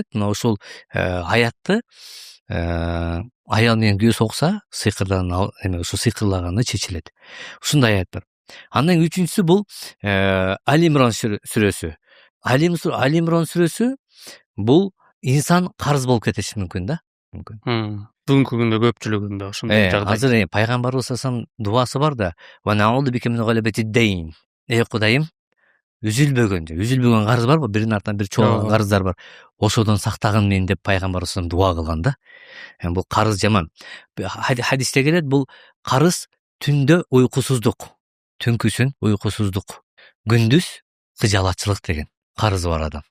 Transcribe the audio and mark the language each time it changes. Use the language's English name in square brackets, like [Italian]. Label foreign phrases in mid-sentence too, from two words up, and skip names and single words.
[Kyrgyz] Мына ушул аятты аял менен күйөөсү окуса, сыйкырдан ушу сыйкырлаганы чечилет. Ушундай аят бар. Андан үчүнчүсү бул Али Имран сүрөсү. Али Имран сүрөсү бул инсан карыз болуп кетиши мүмкүн да. Мүмкүн. Бүгүнкү күндө көпчүлүгүндө ошондой жагдай. Азыр пайгамбарыбыз саллаллаху дуасы бар да. [Arabic] ونعوذ بك من غلبة الدين. [Kyrgyz] Кудайым, үзүлбөгөн карыз барбы? Биринин артынан бир чоңойгон карыздар бар. Ошодон сактагын мени деп пайгамбарыбыз дуа кылган да. Бул карыз жаман. Хадисте келет, бул карыз түндө уйкусуздук, түнкүсүн уйкусуздук, күндүз кыжалатчылык деген карызы бар адам.